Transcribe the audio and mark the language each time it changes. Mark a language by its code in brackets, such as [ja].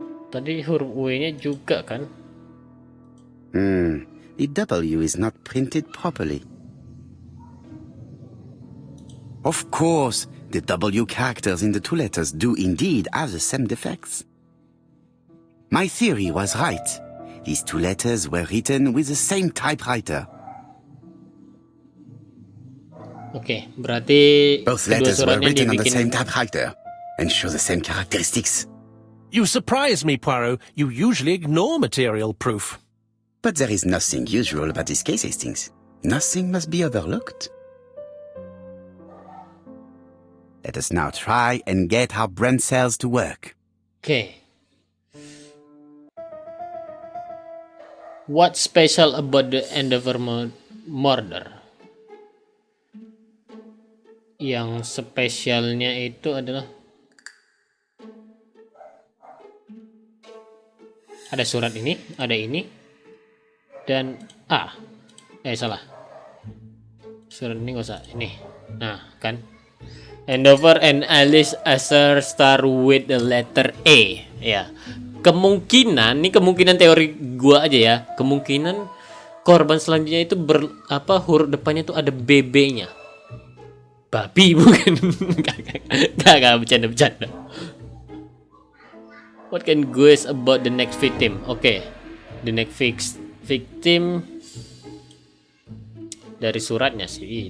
[id] Tadi huruf W-nya juga kan? [en] The W is not printed properly. Of course, the W characters in the two letters do indeed have the same defects. My theory was right. These two letters were written with the same typewriter. [id] Oke, berarti [en] both letters were written on the same typewriter and show the same characteristics. You surprise me, Poirot. You usually ignore material proof. But there is nothing usual about this case, Hastings. Nothing must be overlooked. Let us now try and get our brain cells to work. Okay. What's special about the Endeavor murder? [id] Yang spesialnya itu adalah ada surat ini, ada ini. Dan salah. Surat ini nggak usah ini. Nah, kan. [en] Endeavor and Alice Asher start with the letter A. Ya. [id] Kemungkinan teori gua aja ya. Kemungkinan korban selanjutnya itu huruf depannya itu ada BB-nya. Babi bukan. Gak bercanda. [en] What can guess about the next victim? Okay. The next [id] victim dari suratnya sih.